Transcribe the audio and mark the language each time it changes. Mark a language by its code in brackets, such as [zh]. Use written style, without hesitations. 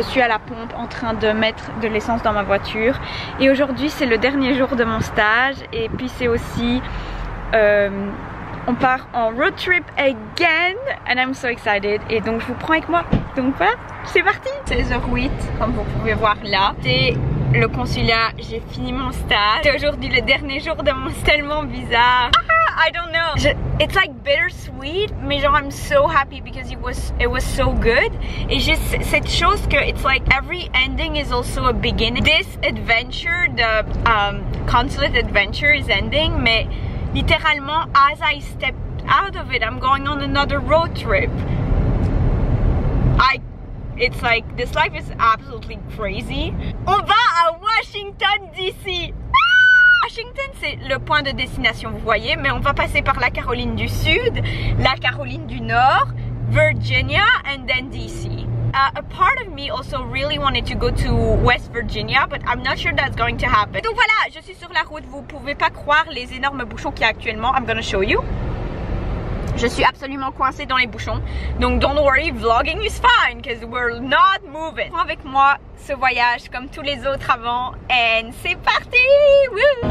[fr] Je suis à la pompe en train de mettre de l'essence dans ma voiture et aujourd'hui c'est le dernier jour de mon stage et puis c'est aussi on part en road trip [en] again and I'm so excited [fr] et donc je vous prends avec moi. Donc voilà, c'est parti. 16h08 comme vous pouvez voir là. C'est le consulat, j'ai fini mon stage. C'est aujourd'hui le dernier jour de mon stage, tellement bizarre. [en] I don't know. It's like bittersweet, [fr] mais genre [en] I'm so happy because it was so good. [fr] Et j'ai cette chose que [en] it's like every ending is also a beginning. This adventure, the consulate adventure is ending, [fr] mais littéralement [en] as I stepped out of it, I'm going on another road trip. It's like this life is absolutely crazy. [fr] On va à Washington DC. Washington c'est le point de destination, vous voyez, mais on va passer par la Caroline du Sud, la Caroline du Nord, [en] Virginia and then DC. A part of me also really wanted to go to West Virginia, but I'm not sure that's going to happen. [fr] Donc voilà, je suis sur la route, vous pouvez pas croire les énormes bouchons qu'il y a actuellement. [en] I'm gonna show you. [fr] Je suis absolument coincée dans les bouchons. [en] Donc don't worry, vlogging is fine because we're not moving. [fr] Prends avec moi ce voyage comme tous les autres avant. And c'est parti! Woo!